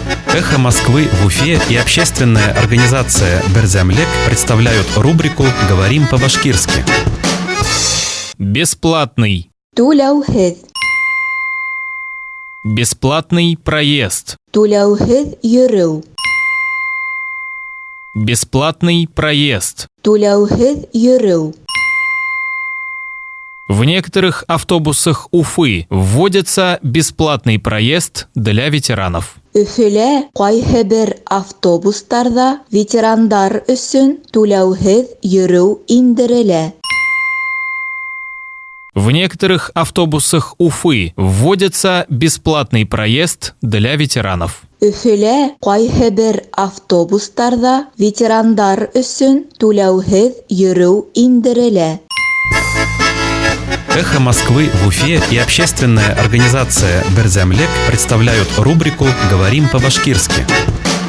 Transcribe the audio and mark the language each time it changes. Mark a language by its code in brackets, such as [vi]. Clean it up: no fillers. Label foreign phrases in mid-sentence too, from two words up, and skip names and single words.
[ru] «Эхо Москвы» в Уфе и общественная организация «Берзямлек» представляют рубрику «Говорим по-башкирски». Бесплатный. [ba] Түләүһеҙ. [ru] Бесплатный проезд. [ba] Түләүһеҙ йөрөү. [ru] Бесплатный проезд. [ba] Түләүһеҙ йөрөү. [ru] В некоторых автобусах Уфы вводится бесплатный проезд для ветеранов. [ba] Өфөлә ҡайһы бер автобустарҙа ветерандар өсөн түләүһеҙ йөрөү индерелә. [ru] В некоторых автобусах Уфы вводится бесплатный проезд для ветеранов. [ba] Өфөлә ҡайһы бер автобустарҙа ветерандар өсөн түләүһеҙ йөрөү индерелә. [ru] «Эхо Москвы» в Уфе и общественная организация «Берзямлек» представляют рубрику «Говорим по-башкирски».